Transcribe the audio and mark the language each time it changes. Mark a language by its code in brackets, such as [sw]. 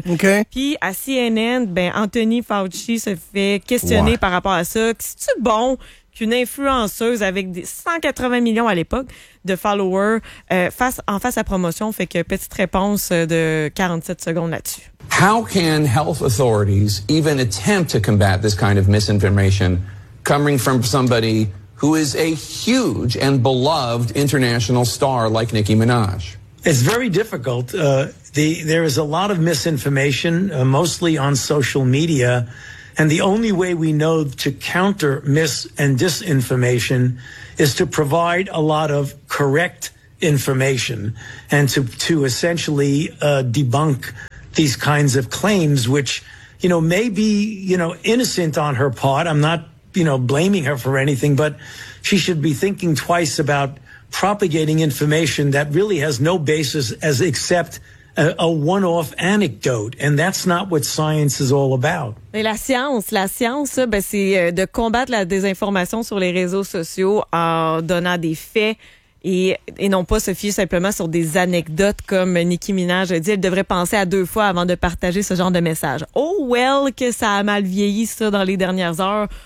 [fr] Okay. Puis à CNN, ben Anthony Fauci se fait questionner par rapport à ça. C'est-tu bon qu'une influenceuse avec 180 millions à l'époque de followers fasse sa promotion? Fait que petite réponse de 47 secondes là-dessus. [en] How can health authorities even attempt to combat this kind of misinformation coming from somebody who is a huge and beloved international star like Nicki Minaj. It's very difficult. There is a lot of misinformation, mostly on social media. And the only way we know to counter mis and disinformation is to provide a lot of correct information and to essentially debunk these kinds of claims, which, you know, may be, you know, innocent on her part. I'm not, you know, blaming her for anything, but she should be thinking twice about propagating information that really has no basis as except a one-off anecdote, and that's not what science is all about. [fr] Mais la science, ben c'est de combattre la désinformation sur les réseaux sociaux en donnant des faits et non pas se fier simplement sur des anecdotes comme Nicki Minaj a dit. Elle devrait penser à deux fois avant de partager ce genre de message. [en] Oh well [fr] que ça a mal vieilli ça dans les dernières heures.